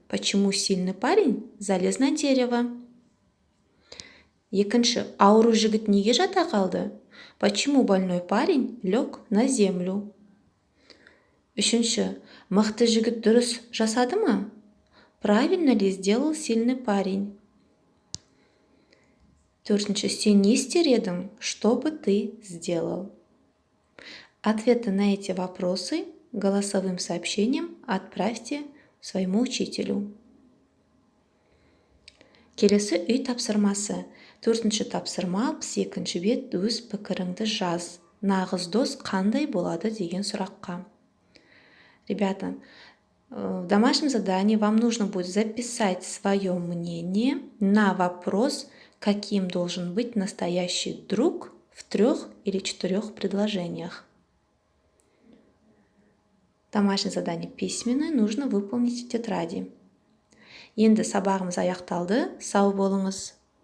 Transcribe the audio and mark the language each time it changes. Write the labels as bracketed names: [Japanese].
[Russian] Почему сильный парень залез на дерево? [Kazakh] Екінші. Ауру жігіт неге жата қалды? [Russian] Почему больной парень лег на землю? [Kazakh] Үшінші. Мықты жігіт дұрыс жасады ма? [Russian] Правильно ли сделал сильный парень? [Kazakh] Төртінші. Сен не істер едің? [Russian] Что бы ты сделал? Ответы на эти вопросы голосовым сообщением отправьте своему учителю. [Kazakh] Келесі үй тапсырмасы. Төртінші тапсырма 62-ші бет өз пікіріңді жаз. Нағыз дос қандай болады деген сұраққа. [Russian] Ребята, в домашнем задании вам нужно будет записать свое мнение на вопрос, каким должен быть настоящий друг в 3 или 4 предложениях. Домашнее задание письменное нужно выполнить в тетради. [Kazakh] Енді сабағымыз аяқталды. Сау болыңыз.